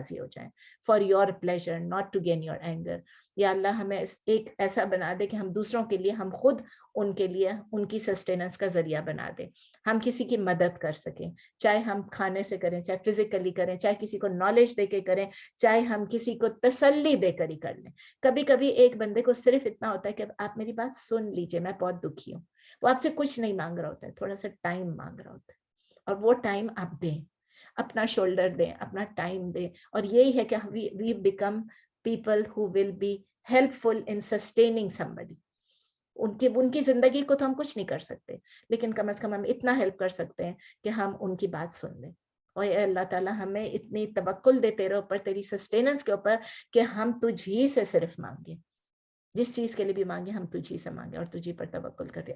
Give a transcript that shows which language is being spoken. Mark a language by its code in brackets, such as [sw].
[ur] راضی ہو جائیں, [en] For your pleasure not to gain your anger. [ur] یا اللہ ہمیں ایک ایسا بنا دے کہ ہم دوسروں کے لیے, ہم خود ان کے لیے ان کی سسٹیننس کا ذریعہ بنا دیں, ہم کسی کی مدد کر سکیں, چاہے ہم کھانے سے کریں, چاہے فزیکلی کریں, چاہے کسی کو نالج دے کے کریں, چاہے ہم کسی کو تسلی دے کر ہی کر لیں. کبھی کبھی ایک بندے کو صرف اتنا ہوتا ہے کہ آپ میری بات سن لیجئے, میں بہت دکھی ہوں. وہ آپ سے کچھ نہیں مانگ رہا ہوتا ہے, تھوڑا سا ٹائم مانگ رہا ہوتا ہے, اور وہ ٹائم آپ دیں, اپنا شولڈر دیں, اپنا ٹائم دیں. اور یہی ہے کہ [en] we become people who will be helpful in sustaining somebody. [ur] ان کی زندگی کو تو ہم کچھ نہیں کر سکتے, لیکن کم از کم ہم اتنا ہیلپ کر سکتے ہیں کہ ہم ان کی بات سن لیں. اور اے اللہ تعالیٰ ہمیں اتنی توکل دے تیرے اوپر, تیری سسٹیننس کے اوپر, کہ ہم تجھ ہی سے صرف مانگیں, جس چیز کے لیے بھی مانگے ہم تجھ ہی سے مانگے اور تجھ ہی پر توکل کرتے.